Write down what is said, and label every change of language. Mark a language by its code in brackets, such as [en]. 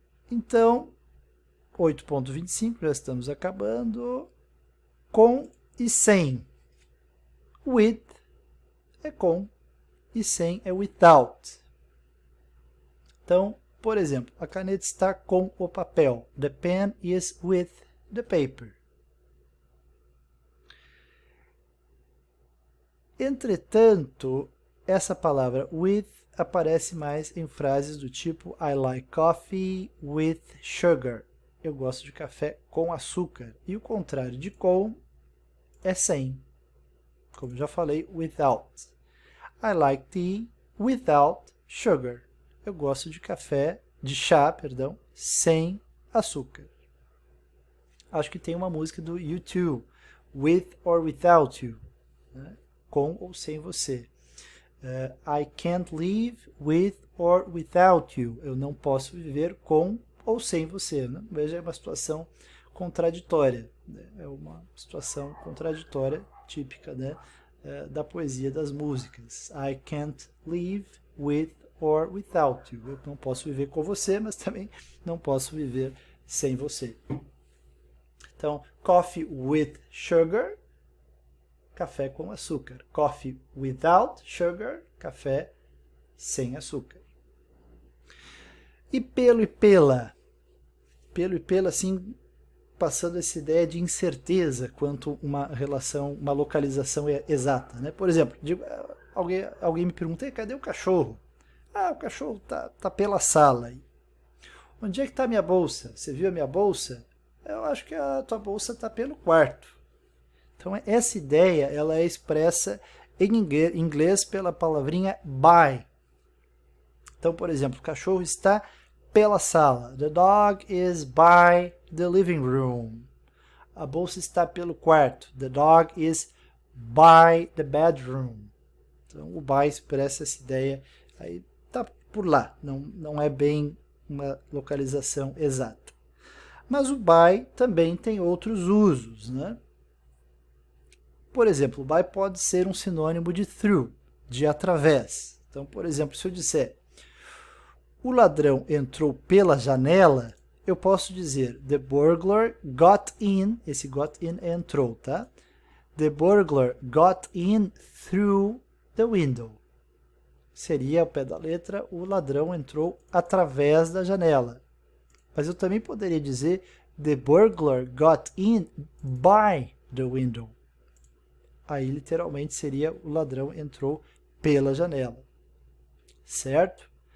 [pt] Então, 8.25, já estamos acabando. Com e sem. With é com e sem é without. Então, por exemplo, a caneta está com o papel. [en] The pen is with the paper. [pt] Entretanto, essa palavra with aparece mais em frases do tipo [en] I like coffee with sugar. [pt] Eu gosto de café com açúcar. E o contrário de com é sem. Como já falei, without. [en] I like tea without sugar. [pt] Eu gosto de café, de chá, perdão, sem açúcar. Acho que tem uma música do U2, With or Without You, né? Com ou sem você. [en] I can't live with or without you. [pt] Eu não posso viver com ou sem você. Né? Veja, é uma situação contraditória. Né? É uma situação contraditória típica, né? Da poesia das músicas. [en] I can't live with or without you. [pt] Eu não posso viver com você, mas também não posso viver sem você. Então, [en] coffee with sugar, [pt] café com açúcar. [en] Coffee without sugar, [pt] café sem açúcar. E pelo e pela? Pelo e pela, assim, passando essa ideia de incerteza quanto uma relação, uma localização exata. Né? Por exemplo, alguém me pergunta, cadê o cachorro? Ah, o cachorro tá pela sala. Onde é que está a minha bolsa? Você viu a minha bolsa? Eu acho que a tua bolsa está pelo quarto. Então, essa ideia ela é expressa em inglês pela palavrinha by. Então, por exemplo, o cachorro está pela sala. [en] The dog is by the living room. [pt] A bolsa está pelo quarto. [en] The dog is by the bedroom. [pt] Então, o by expressa essa ideia. Aí está por lá. Não é bem uma localização exata. Mas o by também tem outros usos, né? Por exemplo, o by pode ser um sinônimo de through, de através. Então, por exemplo, se eu disser o ladrão entrou pela janela, eu posso dizer [en] the burglar got in, [pt] esse got in é entrou, tá? [en] The burglar got in through the window. [pt] Seria, ao pé da letra, o ladrão entrou através da janela. Mas eu também poderia dizer [en] the burglar got in by the window. [pt] Aí, literalmente, seria o ladrão entrou pela janela. Certo?